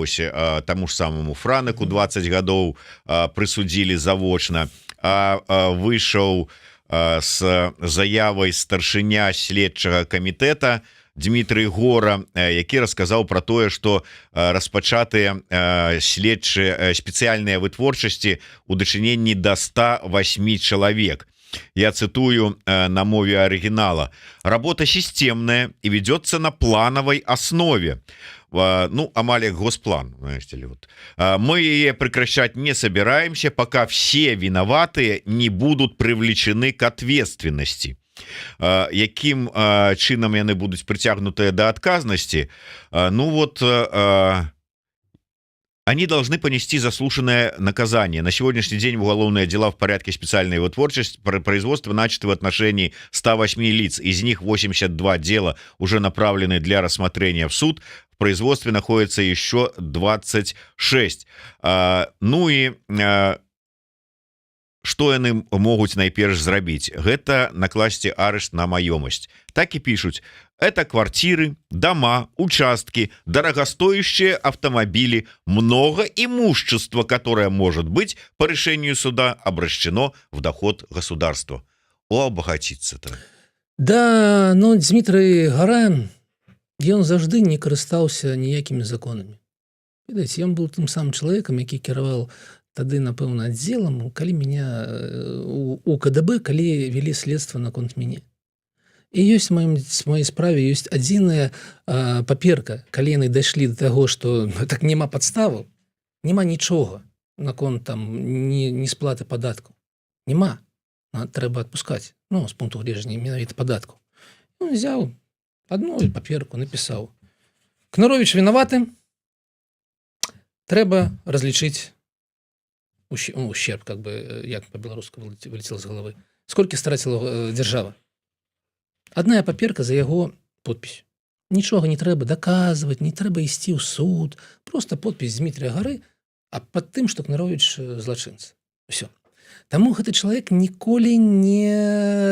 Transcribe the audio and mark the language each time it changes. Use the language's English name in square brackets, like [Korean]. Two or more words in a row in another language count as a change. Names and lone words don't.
[Belarusian] Вось таму ж самому Франеку 20 гадоў прысудзілі завочна, выйшаў з заявай старшыня следчага камітэта Дмітрый Гора, які расказаў пра тое, што распачатыя спецыяльныя вытворчасці ў дачыненні да 108 чалавек. [Russian] Я цитую на мове оригинала. Работа системная и ведется на плановой основе. Амаль как госплан. Знаете ли, вот. Мы ее прекращать не собираемся, пока все виноватые не будут привлечены к ответственности. [Belarusian] Яким чынам яны будуць прыцягнутыя да адказнасці? [Russian] Они должны понести заслуженное наказание. На сегодняшний день уголовные дела в порядке специальной вытворчести производства начаты в отношении 108 лиц. Из них 82 дела уже направлены для рассмотрения в суд. В производстве находится еще 26. [Belarusian] Што яны могуць найперш зрабіць? Гэта накласці арышт на маёмасць. [Russian] Так і пишут. Это квартиры, дома, участки, дорогостоящие автомобили, много имущества, которое может быть по решению суда обращено в доход государства. Обогатиться-то. Да, Дмитрий Гора, [Belarusian] ён заўжды не карыстаўся ніякімі законамі. Відаць, ён быў тым самым чалавекам, які кіраваў тады, напэўна, аддзелам, калі меня у КДБ, калі вялі следства наконт мяне. І ёсць в маёй справе ёсць адзіная паперка, калі яны дайшлі да таго, што так няма падставаў, няма нічога наконт там не сплаты падаткаў. Няма. Трэба адпускаць. З пункту гледжання менавіта падаткаў. [Russian] Он взял одну паперку, [Belarusian] напісаў: Кнаровіч вінаваты, трэба разлічыць [Russian] ущерб, как бы, як по-беларуску вылетело з головы. [Belarusian] Сколько страціла дзяржава? [Russian] Одна паперка за яго подпись. [Belarusian] Нічога не трэба даказваць, не трэба ісці ў суд. [Russian] Просто подпись [Belarusian] Дмітрия Гары, а пад тым, што Кнаровіч злачынца. Усё. Таму гэты чалавек ніколі не...